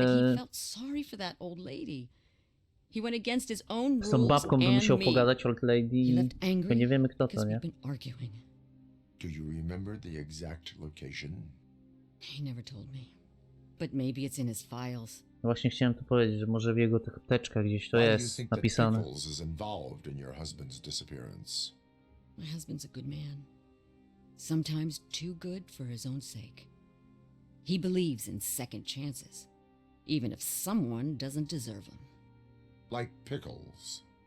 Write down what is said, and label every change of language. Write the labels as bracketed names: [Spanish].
[English] He felt sorry for that old lady. He went against his own rules [Polish] z tą babką by musiał pogadać, [English] old lady, [Polish] bo nie wiemy kto to, nie? [English] Do you remember the exact location? He never told me. But maybe it's in his files. [Polish] Właśnie chciałem tu powiedzieć, że może w jego tych apteczkach gdzieś to jest napisane. [English] Pickles is involved in your husband's disappearance. My husband's a good man. Sometimes too good for his own sake. He believes in second chances, even if someone doesn't deserve them. Like Pickles.